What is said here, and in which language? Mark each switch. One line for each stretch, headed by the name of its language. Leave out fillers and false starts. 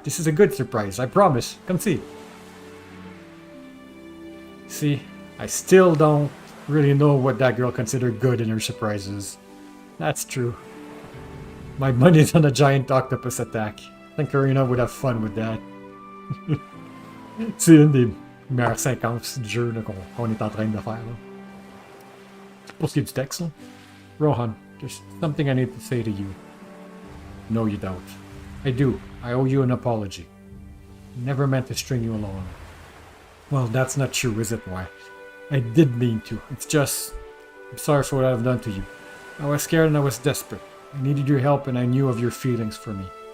English: This is a good surprise, I promise. Come see. See, I still don't really know what that girl considered good in her surprises. That's true. My money's on a giant octopus attack. I think Karina would have fun with that.
French: C'est une des meilleures séquences du jeu qu'on est en train de faire. Là. Pour ce qui est du texte, là.
English: Rohan, there's something I need to say to you. No, you don't. I do. I owe you an apology. Never meant to string you along. Well, that's not true, is it? Why? I did mean to. It's just... I'm sorry for what I've done to you. I was scared and I was desperate. I needed your help and I knew of your feelings for me.